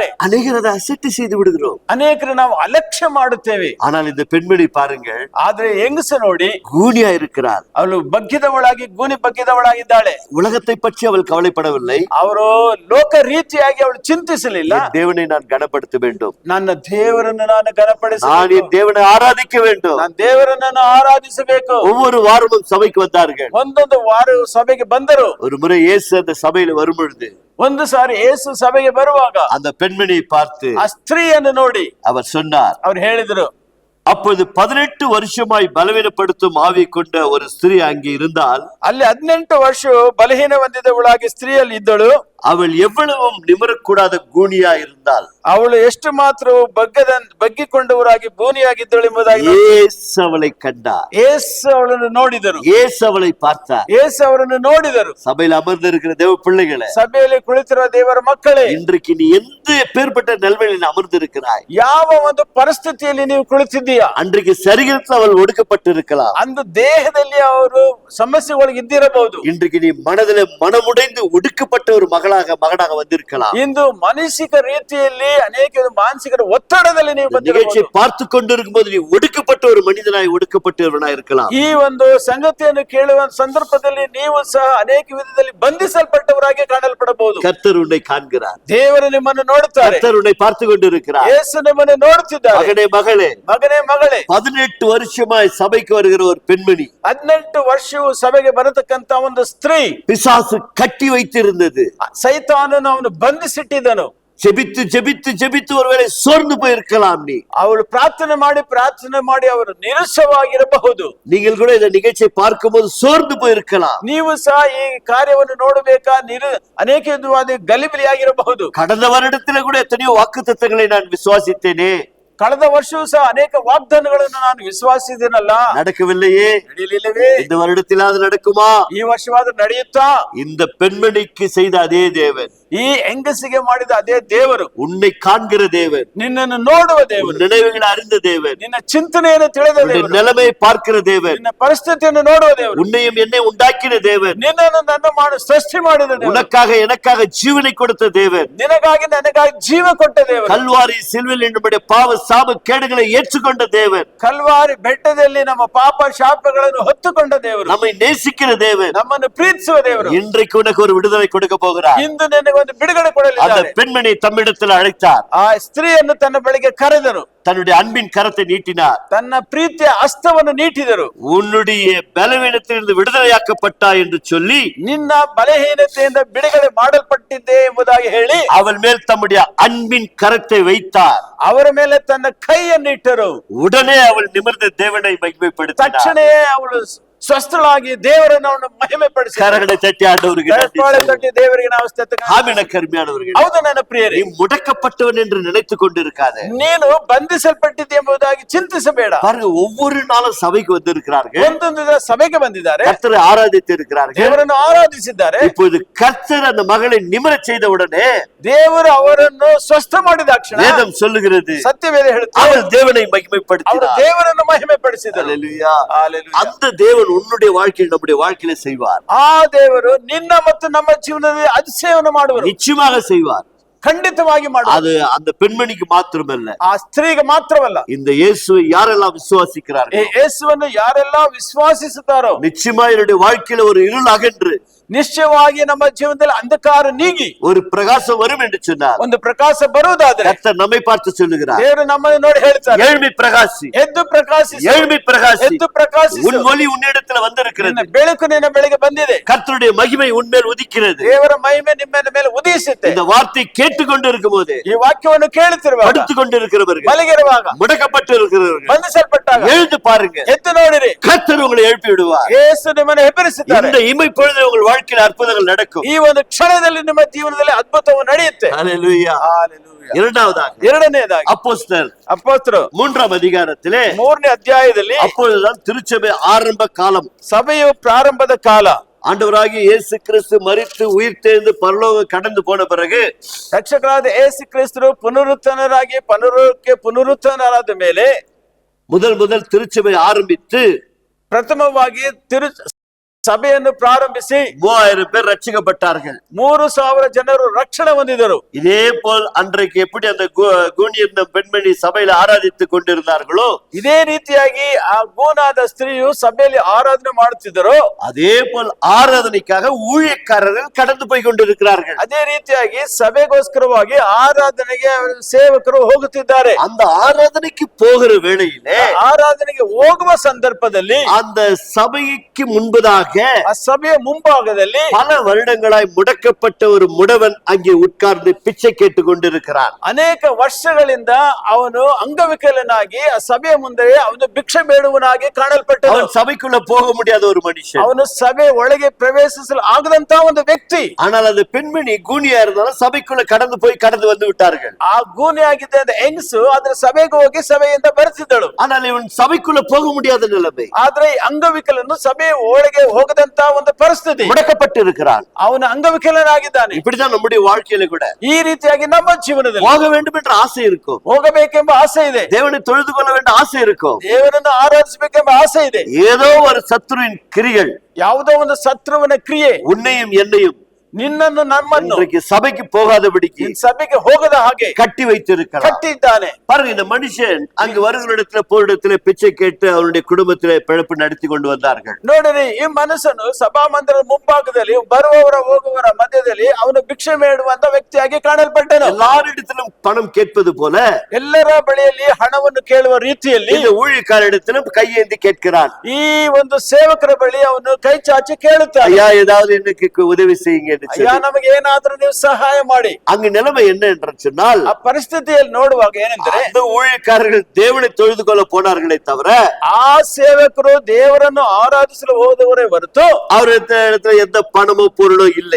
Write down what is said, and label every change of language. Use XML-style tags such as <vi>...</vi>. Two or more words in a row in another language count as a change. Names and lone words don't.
<ta>அநேகர் அதை அசட்டை செய்து விடுகிறோம்.</ta> <kn>ಅನೇಕರು ನಾವು ಅಲಕ್ಷ್ಯ ಮಾಡುತ್ತೇವೆ.</kn> <ta>ஆனால் இந்த பெண்மணி பாருங்கள்,</ta> <kn>ಆದ್ರೆ ಹೆಂಗಸ ನೋಡಿ</kn> <ta>கூனியா இருக்கிறார்.</ta> <kn>ಅವಳು ಗೂನಿ ಬಗ್ಗಿದವಳಾಗಿದ್ದಾಳೆ.</kn> <ta>உலகத்தை பற்றி அவள் கவலைப்படவில்லை.</ta> <kn>ಅವರು ಲೋಕ ರೀತಿಯಾಗಿ ಅವಳು ಚಿಂತಿಸಲಿಲ್ಲ.</kn> <ta>தேவனை நான் கனப்படுத்த வேண்டும்,</ta> <kn>ನನ್ನ ದೇವರನ್ನು ನಾನು ಘನಪಡಿಸಬೇಕು,</kn> <ta>நான் என் தேவனை ஆராதிக்க வேண்டும்.</ta> <kn>ನಾನು ದೇವರನ್ನು ಆರಾಧಿಸಬೇಕು.</kn> <ta>ஒவ்வொரு வாரமும் சபைக்கு வந்தார்கள்.</ta> <kn>ಒಂದೊಂದು ವಾರ ಸಭೆಗೆ ಬಂದರು.</kn> <ta>ஒரு முறை இயேசு அந்த சபையில வரும் பொழுது</ta> <kn>ಒಂದು ಸಾರಿ ಯೇಸು ಸಭೆಗೆ ಬರುವಾಗ</kn> <ta>அந்த பெண்மணியை பார்த்து</ta> <kn>ಆ ಸ್ತ್ರೀಯನ್ನು ನೋಡಿ</kn> <ta>அவர் சொன்னார்,</ta> <kn>ಅವ್ರು ಹೇಳಿದ್ರು,</kn> <ta>அப்போது 18 வருஷமாய் பலவீனப்படுத்தும் ஆவி கொண்ட ஒரு ஸ்திரீ அங்கே இருந்தால்,</ta> <kn>ಅಲ್ಲಿ 18 ವರ್ಷ ಬಲಹೀನ ಹೊಂದಿದವಳಾಗಿ ಸ್ತ್ರೀಯಲ್ಲಿ ಇದ್ದಳು.</kn> <ta>அவள் எவ்வளவும் நிமிரக்கூடாத கூனியா இருந்தால்,</ta> <kn>ಅವಳು ಎಷ್ಟು ಮಾತ್ರ ಬಗ್ಗಿಕೊಂಡವರಾಗಿ ಭೂನಿಯಾಗಿದ್ದಳು ಎಂಬುದಾಗಿ</kn> <ta>இயேசு அவளை கண்டார்.</ta> <kn>ಯೇಸು ಅವಳನ್ನು ನೋಡಿದರು.</kn> <ta>இயேசு அவளை பார்த்தார்.</ta> <kn>ಯೇಸು ಅವರನ್ನು ನೋಡಿದರು.</kn> <ta>சபையில் அமர்ந்திருக்கிற தேவ பிள்ளைகளே,</ta> <kn>ಸಭೆಯಲ್ಲಿ ಕುಳಿತಿರುವ ದೇವರ ಮಕ್ಕಳೇ,</kn> <ta>இன்றைக்கு நீ எந்த பேர்பட்ட நிலைமையில் அமர்ந்திருக்கிறாய்?</ta> <kn>ಯಾವ ಒಂದು ಪರಿಸ್ಥಿತಿಯಲ್ಲಿ ನೀವು ಕುಳಿತಿದ್ದೀಯಾ?</kn> <ta>அன்றைக்கு சரீரத்தில் அவள் ஒடுக்கப்பட்டிருக்கலாம்.</ta> <kn>ಅಂದು ದೇಹದಲ್ಲಿ ಅವರು ಸಮಸ್ಯೆಗಳಿಗೆ ಇದ್ದಿರಬಹುದು.</kn> <ta>இன்றைக்கு நீ மனதில் மனமுடைந்து ஒடுக்கப்பட்ட ஒரு மகனாக வந்திருக்கலாம்.</ta> <kn>ಇಂದು ಮಾನಸಿಕ ರೀತಿಯಲ್ಲಿ ಅನೇಕ ಮಾನಸಿಕ ಒತ್ತಡದಲ್ಲಿ ನೀವು</kn> <ta>நிகழ்ச்சியை பார்த்து கொண்டிருக்கும் போது நீ ஒடுக்கப்பட்ட ஒரு மனிதனாய் ஒடுக்கப்பட்டவனாய் இருக்கலாம்.</ta> <kn>ಈ ಒಂದು ಸಂಗತಿಯನ್ನು ಕೇಳುವ ಸಂದರ್ಭದಲ್ಲಿ ನೀವು ಸಹ ಅನೇಕ ವಿಧದಲ್ಲಿ ಬಂಧಿಸಲ್ಪಟ್ಟವರಾಗಿ ಕಾಣಲ್ಪಡಬಹುದು.</kn> <ta>கர்த்தர் உன்னை காண்கிறார்.</ta> <kn>ದೇವರು ನಿಮ್ಮನ್ನು ನೋಡುತ್ತಾರೆ.</kn> <ta>கர்த்தர் உன்னை பார்த்து கொண்டிருக்கிறார்.</ta> <kn>ಯೇಸು ನಿಮ್ಮನ್ನು ನೋಡುತ್ತಿದ್ದಾರೆ.</kn> <ta>மகனே மகளே,</ta> <kn>ಮಗನೇ ಮಗಳೇ,</kn> <ta>18 வருஷமாய் சபைக்கு வருகிற ஒரு பெண்மணி,</ta> <kn>18 ವರ್ಷವೂ ಸಭೆಗೆ ಬರತಕ್ಕಂತ ಒಂದು ಸ್ತ್ರೀ,</kn> <ta>பிசாசு கட்டி வைத்திருந்தது.</ta> <kn>ಸೈತಾನನು ಅವನು ಬಂಧಿಸಿಟ್ಟಿದ್ದನು.</kn> <ta>ஜெபித்து ஜெபித்து ஜெபித்து ஒருவேளை சோர்ந்து போயிருக்கலாம். நீ</ta> <kn>ಅವಳು ಪ್ರಾರ್ಥನೆ ಮಾಡಿ ಅವರು ನಿರಾಶವಾಗಿರಬಹುದು.</kn> <ta>நீங்கள் கூட இந்த நிகழ்ச்சியை பார்க்கும்போது சோர்ந்து போயிருக்கலாம்.</ta> <kn>ನೀವು ಸಹ ಈ ಕಾರ್ಯವನ್ನು ನೋಡಬೇಕಾ ಅನೇಕ ಗಲಿಬಿಲಿಯಾಗಿರಬಹುದು.</kn> <ta>கடந்த வருடத்துல கூட எத்தனையோ வாக்குத்தத்தங்களை நான் விசுவாசித்தேனே,</ta> <kn>ಕಳೆದ ವರ್ಷವೂ ಸಹ ಅನೇಕ ವಾಗ್ದಾನಗಳನ್ನು ನಾನು ವಿಶ್ವಾಸಿದ್ದೇನಲ್ಲ,</kn> <ta>நடக்கவில்லையே.</ta> <kn>ನಡೆಯಲಿಲ್ಲವೇ?</kn> <ta>இந்த வருடத்திலாவது நடக்குமா?</ta> <kn>ಈ ವರ್ಷವಾದ್ರೂ ನಡೆಯುತ್ತಾ?</kn> <ta>இந்த பெண்மணிக்கு செய்த அதே தேவன்,</ta> <kn>ಈ ಹೆಂಗಸಿಗೆ ಮಾಡಿದ ಅದೇ ದೇವರು,</kn> <ta>உன்னை காண்கிற தேவன்,</ta> <kn>ನಿನ್ನನ್ನು ನೋಡುವ ದೇವರು,</kn> <ta>நினைவுகளை அறிந்த தேவன்,</ta> <kn>ನಿನ್ನ ಚಿಂತನೆಯನ್ನು ತಿಳಿದ ದೇವರು,</kn> <ta>நிலைமையை பார்க்கிற தேவன்,</ta> <kn>ನಿನ್ನ ಪರಿಸ್ಥಿತಿಯನ್ನು ನೋಡುವ ದೇವರು,</kn> <ta>உன்னையும் என்னை உண்டாக்கின தேவன்,</ta> <kn>ನಿನ್ನನ್ನು ನನ್ನ ಸೃಷ್ಟಿ ಮಾಡಿದ ದೇವರು,</kn> <ta>உனக்காக எனக்காக ஜீவனை கொடுத்த தேவன்,</ta> <kn>ನಿನಗಾಗಿ ನನಗಾಗಿ ಜೀವ ಕೊಟ್ಟ ದೇವರು,</kn> <ta>கல்வாரி சிலுவையில் நம்முடைய பாவ சாப கேடுகளை ஏற்றுக்கொண்ட தேவன்,</ta> <kn>ಕಲ್ವಾರಿ ಬೆಟ್ಟದಲ್ಲಿ ನಮ್ಮ ಪಾಪ ಶಾಪಗಳನ್ನು ಹೊತ್ತುಕೊಂಡ ದೇವರು,</kn> <ta>நம்மை நேசிக்கிற தேவன்</ta> <kn>ನಮ್ಮನ್ನು ಪ್ರೀತಿಸುವ ದೇವರು</kn> <ta>இன்றைக்கு உனக்கு ஒரு விடுதலை கொடுக்க போகிறார்.</ta> <kn>ಇಂದು ನಿನಗೆ ಒಂದು ಬಿಡುಗಡೆ</kn> <ta>அந்த</ta> <kn>ಕೊಡಲಿದ್ದಾರೆ.</kn> <ta>பெண்மணி தம்மிடத்தில் அழைத்தார்,</ta> <kn>ಆ ಸ್ತ್ರೀಯನ್ನು ತನ್ನ ಬಳಿಗೆ ಕರೆದರು,</kn> <ta>தன்னுடைய அன்பின் கரத்தை நீட்டினார்.</ta> <kn>ತನ್ನ ಪ್ರೀತಿಯ ಹಸ್ತವನ್ನು ನೀಟಿದರು.</kn> <ta>உன்னுடைய பலவீனத்திலிருந்து விடுதலையாக்கப்பட்டா என்று சொல்லி</ta> <kn>ನಿನ್ನ ಬಲಹೀನತೆಯಿಂದ ಬಿಡುಗಡೆ ಮಾಡಲ್ಪಟ್ಟಿದ್ದೆ ಎಂಬುದಾಗಿ ಹೇಳಿ</kn> <ta>அவள் மேல் தம்முடைய அன்பின் கரத்தை வைத்தார்.</ta> <kn>ಅವರ ಮೇಲೆ ತನ್ನ ಕೈಯನ್ನು ಇಟ್ಟರು.</kn> <ta>உடனே அவள் நிமிர்ந்த தேவனை மகிமைப்படுத்தினார்.</ta> <kn>ತಕ್ಷಣವೇ ಅವಳು ಸ್ವಸ್ಥಳಾಗಿ ದೇವರನ್ನು ಅವನು ಮಹಿಮೆ ಪಡಿಸಿದರು.</kn> <ta>கரங்களை தட்டி ஆண்டவருக்கு நன்றி</ta> <kn>ಚಪ್ಪಾಳೆ</kn> <ta>சொல்லுங்கள்.</ta> <kn>ತಟ್ಟಿ ದೇವರಿಗೆ ನಾವು ಸ್ತುತಿಗಳನ್ನು</kn> <ta>ஆமென். கருமையானவர்களே,</ta> <kn>ಹೌದು ನನ್ನ ಪ್ರಿಯರೇ,</kn> <ta>நீ முடக்கப்பட்டவன் என்று நினைத்துக் கொண்டிருக்காதே.</ta> <kn>ನೀನು ಬಂಧಿಸಲ್ಪಟ್ಟಿದ್ದೆ ಎಂಬುದಾಗಿ ಚಿಂತಿಸಬೇಡ.</kn> <ta>பாருங்க, ஒவ்வொரு நாளும் சபைக்கு வந்திருக்கிறார்கள்,</ta> <kn>ಒಂದೊಂದು ದಿನ ಸಭೆಗೆ ಬಂದಿದ್ದಾರೆ,</kn> <ta>கர்த்தரை ஆராதித்து இருக்கிறார்கள்.</ta> <kn>ದೇವರನ್ನು ಆರಾಧಿಸಿದ್ದಾರೆ.</kn> <ta>இப்போது கர்த்தர் அந்த மகளை நிமிரச் செய்த உடனே</ta> <kn>ದೇವರು ಅವರನ್ನು ಸ್ವಸ್ಥ ಮಾಡಿದ ಕ್ಷಣ</kn> <ta>வேதம் சொல்லுகிறது,</ta> <kn>ಸತ್ಯವೇದ ಹೇಳುತ್ತೆ,</kn> <ta>அவள் தேவனை</ta> <kn>ಅವರು</kn> <ta>மகிமைப்படுத்தினார்.</ta> <kn>ದೇವರನ್ನು ಮಹಿಮೆ ಪಡಿಸಿದರು.</kn> <ta>அல்லேலூயா.</ta> <kn>ಹಲ್ಲೆಲೂಯಾ.</kn> <ta>அந்த தேவன் உன்னுடைய வாழ்க்கையில் நம்முடைய வாழ்க்கையில செய்வார்.</ta> <kn>ಆ ದೇವರು ನಿನ್ನ ಮತ್ತು ನಮ್ಮ ಜೀವನದಲ್ಲಿ ಅತಿಶಯವನ್ನು ಮಾಡುವರು,</kn> <ta>நிச்சயமாக செய்வார்.</ta> <kn>ಖಂಡಿತವಾಗಿ ಮಾಡುವರು.</kn> <ta>அது அந்த பெண்மணிக்கு மாத்திரமல்ல,</ta> <kn>ಆ ಸ್ತ್ರೀಗೆ ಮಾತ್ರವಲ್ಲ,</kn> <ta>இந்த இயேசுவை யாரெல்லாம் விசுவாசிக்கிறார்கள்,</ta> <kn>ಈ ಯೇಸುವನ್ನು ಯಾರೆಲ್ಲ ವಿಶ್ವಾಸಿಸುತ್ತಾರೋ</kn> <ta>நிச்சயமா என்னுடைய வாழ்க்கையில ஒரு இருள் அகன்று</ta> <kn>ನಿಶ್ಚಯವಾಗಿ ನಮ್ಮ ಜೀವನದಲ್ಲಿ ಅಂಧಕಾರ ನೀಗಿ</kn> <ta>ஒரு பிரகாசம் வரும் என்று சொன்னார்.</ta> <kn>ಒಂದು ಪ್ರಕಾಶ ಬರುವುದಾದರೆ</kn> <ta>கர்த்தர் நம்மை பார்த்து சொல்லுகிறார்,</ta> <kn>ದೇವರು ನಮ್ಮನ್ನು ನೋಡಿ ಹೇಳ್ತಾರೆ,</kn> <ta>எழும்பி பிரகாசி,</ta> <kn>ಎದ್ದು ಪ್ರಕಾಶಿಸು,</kn> <ta>எழும்பி பிரகாசி,</ta> <kn>ಎದ್ದು ಪ್ರಕಾಶಿಸು,</kn> <ta>உன் ஒளி உன்னிடத்துல வந்திருக்கிறது,</ta> <kn>ನಿನ್ನ ಬೆಳಕು ನಿನ್ನ ಬೆಳಗ್ಗೆ ಬಂದಿದೆ,</kn> <ta>கர்த்தருடைய மகிமை உன்மேல் உதிக்கிறது.</ta> <kn>ದೇವರ ಮಹಿಮೆ ನಿಮ್ಮ ಮೇಲೆ ಉದಯಿಸುತ್ತೆ.</kn> <ta>இந்த வார்த்தை கேட்டுக்கொண்டிருக்கும் போது</ta> <kn>ಈ ವಾಕ್ಯವನ್ನು ಕೇಳುತ್ತಿರುವಾಗ,</kn> <ta>படுத்துக் கொண்டிருக்கிறவர்கள்,</ta> <kn>ಮಲಗಿರುವಾಗ,</kn> <ta>முடக்கப்பட்டு இருக்கிறவர்கள்</ta> <kn>ಬಂಧಿಸಲ್ಪಟ್ಟಾಗ</kn> <ta>எழுந்து பாருங்க,</ta> <kn>ಎದ್ದು ನೋಡಿರಿ,</kn> <ta>கர்த்தர் உங்களை எழுப்பி விடுவார்.</ta> <kn>ಯೇಸು ನಿಮ್ಮನ್ನು ಹೆಬ್ಬರಿಸುತ್ತಾರೆ.</kn> <ta>இந்த இமை பொழுது உங்கள் வாழ்க்கையில் அற்புதங்கள் நடக்கும்.</ta> <kn>ಈ ಒಂದು ಕ್ಷಣದಲ್ಲಿ ನಿಮ್ಮ ಜೀವನದಲ್ಲಿ ಅದ್ಭುತವು ನಡೆಯುತ್ತೆ.</kn> <ta>ஹல்லேலூயா.</ta> <kn>ಹಲ್ಲೆಲೂಯಾ.</kn> <ta>இரண்டாவதாக</ta> <kn>ಎರಡನೆಯದಾಗಿ</kn> <ta>அப்போஸ்தலர்</ta> <kn>ಅಪೊಸ್ತಲರು</kn> <ta>3ஆம் அதிகாரத்திலே</ta> <kn>3ನೇ ಅಧ್ಯಾಯದಲ್ಲಿ</kn> <ta>அப்பொழுதுதான் திருச்சபை ஆரம்ப காலம்.</ta> <kn>ಸಭೆಯು ಪ್ರಾರಂಭದ ಕಾಲ.</kn> <ta>ஆண்டவராகிய இயேசு கிறிஸ்து மரித்து உயிர்த்தெழுந்து பரலோகம் கடந்து போன பிறகு</ta> <kn>ರಕ್ಷಕರಾದ ಯೇಸು ಕ್ರಿಸ್ತರು ಪುನರುತ್ಥಾನರಾಗಿ ಪರಲೋಕಕ್ಕೆ ಪುನರುತ್ಥಾನರಾದ ಮೇಲೆ</kn> <ta>முதல் திருச்சபை ஆரம்பித்து</ta> <kn>ಪ್ರಥಮವಾಗಿ ಸಭೆಯನ್ನು ಪ್ರಾರಂಭಿಸಿ</kn> <ta>3000 பேர் ரட்சிக்கப்பட்டார்கள்.</ta> <kn>3000 ಜನರು ರಕ್ಷಣೆ ಹೊಂದಿದರು.</kn> <ta>இதே போல் அன்றைக்கு எப்படி அந்த கூனியிருந்த பெண்மணி சபையில ஆராதித்துக் கொண்டிருந்தார்களோ,</ta> <kn>ಇದೇ ರೀತಿಯಾಗಿ ಆ ಗೂನಾದ ಸ್ತ್ರೀಯು ಸಭೆಯಲ್ಲಿ ಆರಾಧನೆ ಮಾಡುತ್ತಿದ್ದರು.</kn> <ta>அதே போல் ஆராதனைக்காக ஊழியக்காரர்கள் கடந்து போய் கொண்டிருக்கிறார்கள்.</ta> <kn>ಅದೇ ರೀತಿಯಾಗಿ ಸಭೆಗೋಸ್ಕರವಾಗಿ ಆರಾಧನೆಗೆ ಸೇವಕರು ಹೋಗುತ್ತಿದ್ದಾರೆ.</kn> <ta>அந்த ஆராதனைக்கு போகிற வேளையிலே</ta> <kn>ಆರಾಧನೆಗೆ ಹೋಗುವ ಸಂದರ್ಭದಲ್ಲಿ</kn> <ta>அந்த சபைக்கு முன்பதாக</ta> <kn>ಆ ಸಭೆಯ ಮುಂಭಾಗದಲ್ಲಿ</kn> <ta>பல வருடங்களாய் முடக்கப்பட்ட ஒரு முடவன் அங்கே உட்கார்ந்து பிச்சை கேட்டுக் கொண்டிருக்கிறான்.</ta> <kn>ಅನೇಕ ವರ್ಷಗಳಿಂದ ಅವನು ಅಂಗವಿಕಲನಾಗಿ ಆ ಸಭೆಯ ಮುಂದೆ ಅವನು ಭಿಕ್ಷೆ ಬೇಡುವನಾಗಿ ಕಾಣಲ್ಪಟ್ಟನು.</kn> <ta>அவன் சபைக்குள்ள போக முடியாத ஒரு மனுஷன்.</ta> <kn>ಅವನು ಸಭೆ ಒಳಗೆ ಪ್ರವೇಶಿಸಲು ಆಗದಂತ ಒಂದು ವ್ಯಕ್ತಿ.</kn> <ta>ஆனால் அந்த பெண்மணி கூனியா இருந்தாலும் சபைக்குள்ள கடந்து வந்து விட்டார்கள்.</ta> <kn>ಆ ಗೂನಿ ಆಗಿದ್ದ ಹೆಂಗಸು ಆದ್ರೆ ಸಭೆಗೆ ಹೋಗಿ ಸಭೆಯಿಂದ ಬರ್ತಿದ್ದಳು.</kn> <ta>ஆனால் இவன் சபைக்குள்ள போக முடியாத நிலைமை.</ta> <kn>ಆದ್ರೆ ಅಂಗವಿಕಲನು ಸಭೆ ಒಳಗೆ ಹೋಗದಂತ ಒಂದು ಪರಿಸ್ಥಿತಿ.</kn> <ta>முடக்கப்பட்டு இருக்கிறான்.</ta> <kn>ಅವನು ಅಂಗವಿಕಲನಾಗಿದ್ದಾನೆ.</kn> <ta>இப்படிதான் நம்முடைய வாழ்க்கையில கூட</ta> <kn>ಈ ರೀತಿಯಾಗಿ ನಮ್ಮ ಜೀವನದಲ್ಲಿ</kn> <ta>போக வேண்டும் என்ற ஆசை இருக்கும்.</ta> <kn>ಹೋಗಬೇಕೆಂಬ ಆಸೆ ಇದೆ.</kn> <ta>தேவனை தொழுது கொள்ள வேண்டிய ஆசை இருக்கும்.</ta> <kn>ದೇವರನ್ನು ಆರಾಧಿಸಬೇಕೆಂಬ ಆಸೆ ಇದೆ.</kn> <ta>ஏதோ ஒரு சத்துருவின் கிரிகள்,</ta> <kn>ಯಾವುದೋ ಒಂದು ಶತ್ರುವಿನ ಕ್ರಿಯೆ</kn> <ta>உன்னையும் என்னையும்</ta> <kn>ನಿನ್ನನ್ನು ನಮ್ಮನ್ನು</kn> <ta>இன்றைக்கு சபைக்கு போகாதபடிக்கு</ta> <kn>ಸಭೆಗೆ ಹೋಗದ ಹಾಗೆ</kn> <ta>கட்டி வைத்திருக்கிறார்.</ta> <kn>ಕಟ್ಟಿದ್ದಾನೆ.</kn> <ta>பாருங்க, இந்த மனுஷன் அங்கு வருகிற போரிடத்துல பிச்சை கேட்டு அவருடைய குடும்பத்திலே பிழைப்பு நடத்தி கொண்டு வந்தார்கள்.</ta> <kn>ನೋಡಿರಿ, ಈ ಮನುಷ್ಯನು ಸಭಾಮಂದಿರದ ಮುಂಭಾಗದಲ್ಲಿ ಬರುವವರ ಹೋಗುವವರ ಮಧ್ಯದಲ್ಲಿ ಅವನು ಭಿಕ್ಷೆ ಬೇಡುವಂತ ವ್ಯಕ್ತಿಯಾಗಿ ಕಾಣಲ್ಪಟ್ಟನು.</kn> <ta>எல்லாரிடத்திலும் பணம் கேட்பது போல</ta> <kn>ಎಲ್ಲರ ಬಳಿಯಲ್ಲಿ ಹಣವನ್ನು ಕೇಳುವ ರೀತಿಯಲ್ಲಿ</kn> <ta>இந்த ஊழியக்காரரிடத்திலும் கையேந்தி கேட்கிறான்.</ta> <kn>ಈ ಒಂದು ಸೇವಕರ ಬಳಿ ಅವನು ಕೈ ಚಾಚಿ ಕೇಳುತ್ತಾನೆ,</kn> <ta>ஐயா, ஏதாவது எனக்கு உதவி செய்யுங்க.</ta> <kn>ಅಯ್ಯ, ನಮಗೆ ಏನಾದ್ರೂ ನೀವು ಸಹಾಯ ಮಾಡಿ.</kn> <ta>அங்கு நிலைமை என்ன என்று சொன்னால்,</ta> <kn>ಆ ಪರಿಸ್ಥಿತಿಯಲ್ಲಿ ನೋಡುವಾಗ ಏನೆಂದರೆ,</kn> <ta>அந்த ஊழியக்காரர்கள் தேவனை தொழுது கொள்ள போனார்களே தவிர</ta> <kn>ಆ ಸೇವಕರು ದೇವರನ್ನು ಆರಾಧಿಸಲು ಹೋದವರೇ ಹೊರತು</kn> <ta>அவரிடத்துல எந்த பணமோ பொருளோ இல்லை.</ta>